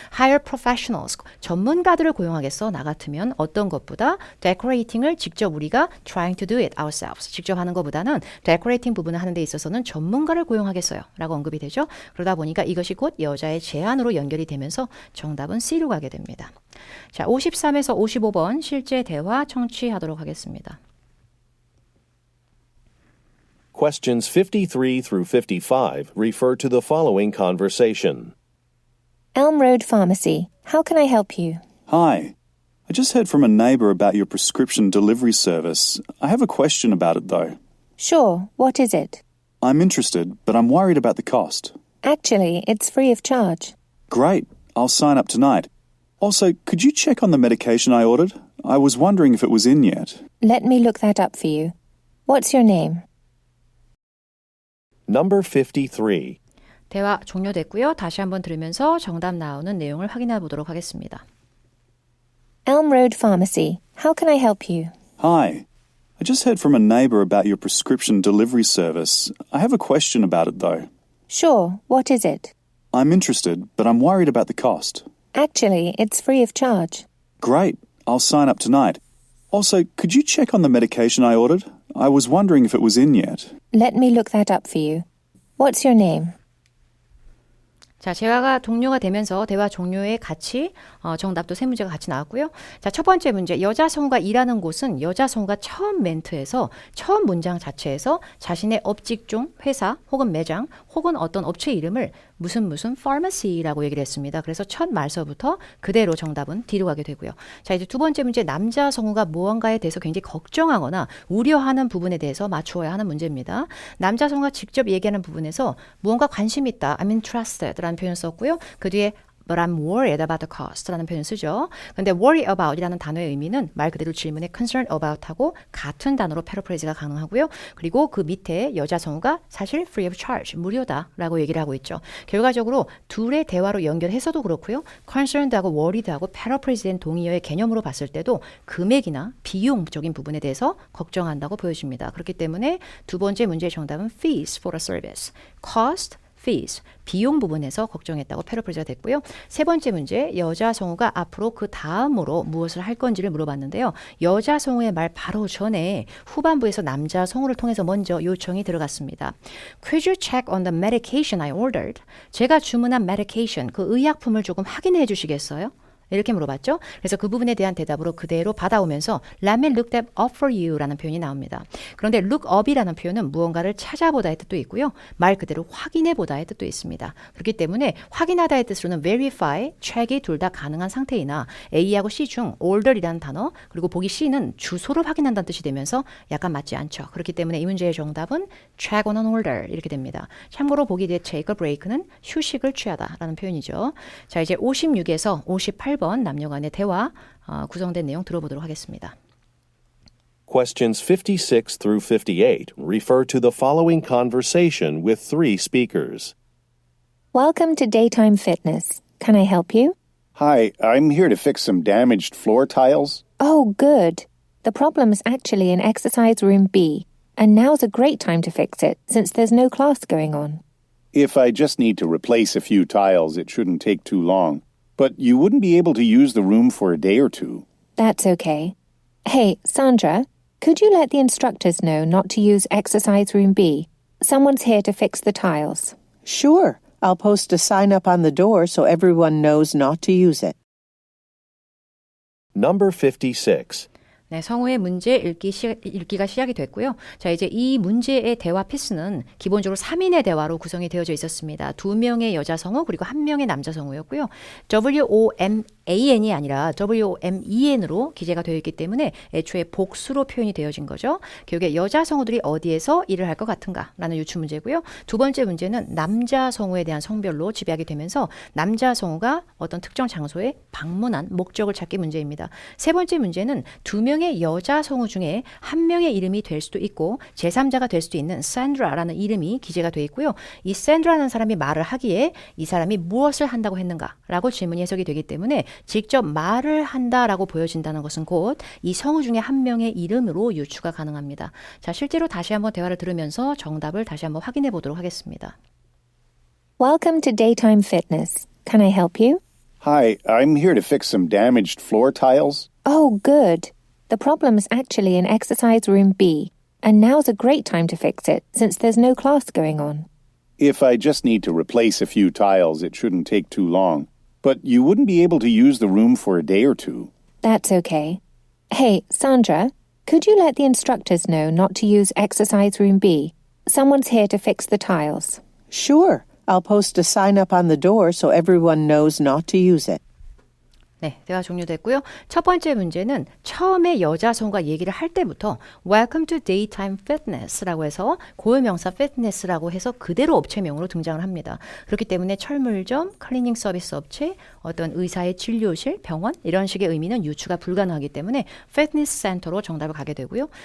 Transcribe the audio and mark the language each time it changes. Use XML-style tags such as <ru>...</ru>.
<en>hire professionals</en> <ko>전문가들을 고용하겠어. 나 같으면 어떤 것보다 decorating을 직접 우리가</ko> <en>trying to do it ourselves</en> <ko>직접 하는 것보다는 decorating 부분을 하는 데 있어서는 전문가를 고용하겠어요. 라고 언급이 되죠. 그러다 보니까 이것이 곧 여자의 제안으로 연결이 되면서 정답은 C로 가게 됩니다. 자, 53에서 55번 실제 대화 청취하도록 하겠습니다.</ko> <en>Questions 53 through 55 refer to the following conversation. Elm Road Pharmacy. How can I help you? Hi. I just heard from a neighbour about your prescription delivery service. I have a question about it, though. Sure. What is it? I'm interested, but I'm worried about the cost. Actually, it's free of charge. Great. I'll sign up tonight. Also, could you check on the medication I ordered? I was wondering if it was in yet. Let me look that up for you. What's your name? Number 53.</en> <ko>대화 종료됐고요. 다시 한번 들으면서 정답 나오는 내용을 확인해 보도록 하겠습니다.</ko> <en>Elm Road Pharmacy. How can I help you? Hi. I just heard from a neighbour about your prescription delivery service. I have a question about it, though. Sure. What is it? I'm interested, but I'm worried about the cost. Actually, it's free of charge. Great. I'll sign up tonight. Also, could you check on the medication I ordered? I was wondering if it was in yet. Let me look that up for you. What's your name?</en> <ko>자, 대화가 종료가 되면서 대화 종료에 같이 정답도 세 문제가 같이 나왔고요. 자, 첫 번째 문제. 여자 성우가 일하는 곳은 여자 성우가 처음 멘트에서 처음 문장 자체에서 자신의 업직종, 회사 혹은 매장 혹은 어떤 업체 이름을 무슨 pharmacy라고 얘기를 했습니다. 그래서 첫 말서부터 그대로 정답은 D로 가게 되고요. 자, 이제 두 번째 문제. 남자 성우가 무언가에 대해서 굉장히 걱정하거나 우려하는 부분에 대해서 맞추어야 하는 문제입니다. 남자 성우가 직접 얘기하는 부분에서 무언가 관심 있다.</ko> <en>I'm interested</en> <ko>라는 표현 썼고요. 그 뒤에</ko> <en>But I'm worried about the cost</en> <ko>라는 표현을 쓰죠. 근데 worry about 이라는 단어의 의미는 말 그대로 질문에</ko> <en>concern about</en> <ko>하고 같은 단어로 패러프레이즈가 가능하고요. 그리고 그 밑에 여자 성우가 사실</ko> <en>free of charge,</en> <ko>무료다 라고 얘기를 하고 있죠. 결과적으로 둘의 대화로 연결해서도 그렇고요. concerned하고 worried하고 패러프레이즈된 동의어의 개념으로 봤을 때도 금액이나 비용적인 부분에 대해서 걱정한다고 보여집니다. 그렇기 때문에 두 번째 문제의 정답은</ko> <en>fees for a service,</en> <ko>cost, fees, 비용 부분에서 걱정했다고 패러프레이즈가 됐고요. 세 번째 문제, 여자 성우가 앞으로 그 다음으로 무엇을 할 건지를 물어봤는데요. 여자 성우의 말 바로 전에 후반부에서 남자 성우를 통해서 먼저 요청이 들어갔습니다.</ko> <en>Could you check on the medication I ordered?</en> <ko>제가 주문한 medication, 그 의약품을 조금 확인해 주시겠어요? 이렇게 물어봤죠. 그래서 그 부분에 대한 대답으로 그대로 받아오면서</ko> <en>Let me look that up for you</en> <ko>라는 표현이 나옵니다. 그런데 look up이라는 표현은 무언가를 찾아보다의 뜻도 있고요. 말 그대로 확인해보다의 뜻도 있습니다. 그렇기 때문에 확인하다의 뜻으로는 verify, check이 둘 다 가능한 상태이나 A하고 C 중 order이라는 단어 그리고 보기 C는 주소를 확인한다는 뜻이 되면서 약간 맞지 않죠. 그렇기 때문에 이 문제의 정답은</ko> <en>check on an order</en> <ko>이렇게 됩니다. 참고로 보기 뒤에</ko> <en>take a break</en> <ko>는 휴식을 취하다 라는 표현이죠. 자, 이제 56에서 58번 남녀 간의 대화 구성된 내용 들어보도록 하겠습니다.</ko> <en>Questions 56 through 58 refer to the following conversation with three speakers. Welcome to Daytime Fitness. Can I help you? Hi, I'm here to fix some damaged floor tiles. Oh, good. The problem's actually in exercise room B, and now's a great time to fix it since there's no class going on. If I just need to replace a few tiles, it shouldn't take too long. But you wouldn't be able to use the room for a day or two. That's okay. Hey, Sandra, could you let the instructors know not to use exercise room B? Someone's here to fix the tiles. Sure. I'll post a sign up on the door so everyone knows not to use it. Number 56.</en> <ko>네, 성우의 문제 읽기가 시작이 됐고요. 자, 이제 이 문제의 대화 피스는 기본적으로 3인의 대화로 구성이 되어져 있었습니다. 2명의 여자 성우 그리고 1명의 남자 성우였고요. WOMAN이 아니라 WOMEN으로 기재가 되어 있기 때문에 애초에 복수로 표현이 되어진 거죠. 결국에 여자 성우들이 어디에서 일을 할 것 같은가 라는 유추 문제고요. 두 번째 문제는 남자 성우에 대한 성별로 지배하게 되면서 남자 성우가 어떤 특정 장소에 방문한 목적을 찾기 문제입니다. 세 번째 문제는 2명의 여자 성우 중에 1명의 이름이 될 수도 있고 제3자가 될 수도 있는 샌드라라는 이름이 기재가 되어 있고요. 이 샌드라라는 사람이 말을 하기에 이 사람이 무엇을 한다고 했는가라고 질문이 해석이 되기 때문에 직접 말을 한다라고 보여진다는 것은 곧 이 성우 중에 한 명의 이름으로 유추가 가능합니다. 자, 실제로 다시 한번 대화를 들으면서 정답을 다시 한번 확인해 보도록 하겠습니다.</ko> <en>Welcome to Daytime Fitness. Can I help you? Hi, I'm here to fix some damaged floor tiles. Oh, good. The problem's actually in exercise room B, and now's a great time to fix it since there's no class going on. If I just need to replace a few tiles, it shouldn't take too long. But you wouldn't be able to use the room for a day or two. That's okay. Hey, Sandra, could you let the instructors know not to use exercise room B? Someone's here to fix the tiles. Sure. I'll post a sign up on the door so everyone knows not to use it.</en> <ko>네, 대화 종료됐고요. 첫 번째 문제는 처음에 여자 성우가 얘기를 할 때부터</ko> <en>Welcome to Daytime Fitness</en> <ko>라고 해서 고유명사 fitness라고 해서 그대로 업체명으로 등장을 합니다. 그렇기 때문에 철물점, 클리닝 서비스 업체, 어떤 의사의 진료실, 병원 이런 식의 의미는 유추가 불가능하기 때문에 fitness center로 정답을 가게 되고요.</ko>